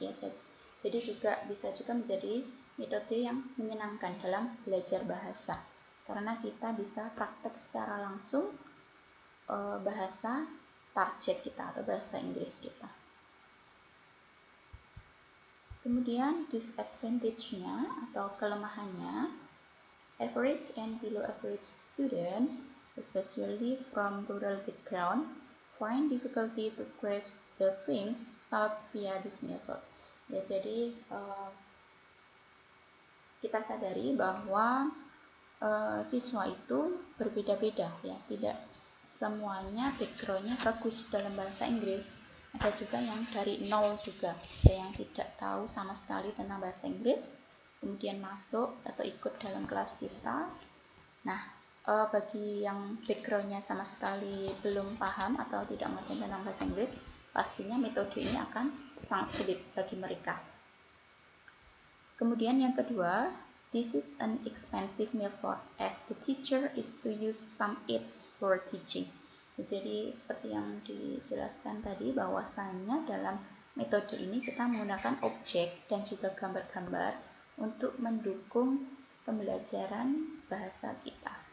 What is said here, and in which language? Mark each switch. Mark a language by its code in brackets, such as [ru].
[id] Ya, jadi bisa juga menjadi metode yang menyenangkan dalam belajar bahasa karena kita bisa praktek secara langsung bahasa target kita atau bahasa Inggris kita. Kemudian disadvantage-nya atau kelemahannya, [en] average and below average students, especially from rural background, find difficulty to grasp the things taught via this method. [id] Ya, jadi kita sadari bahwa siswa itu berbeda-beda, ya, tidak semuanya background-nya bagus dalam bahasa Inggris. Ada juga yang dari nol juga, ada yang tidak tahu sama sekali tentang bahasa Inggris, kemudian masuk atau ikut dalam kelas kita. Nah, bagi yang background-nya sama sekali belum paham atau tidak mengerti tentang bahasa Inggris, pastinya metode ini akan sangat sulit bagi mereka. Kemudian yang kedua, [en] this is an expensive method as the teacher is to use some aids for teaching. [id] Jadi seperti yang dijelaskan tadi bahwasanya dalam metode ini kita menggunakan objek dan juga gambar-gambar untuk mendukung pembelajaran bahasa kita.